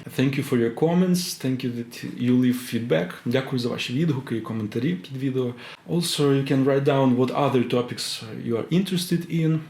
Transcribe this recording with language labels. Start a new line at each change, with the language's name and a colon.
English: Thank you for your comments. Thank you that you leave feedback.
Ukrainian: Дякую за ваші відгуки і коментарі під відео.
English: Also, you can write down what other topics you are interested in.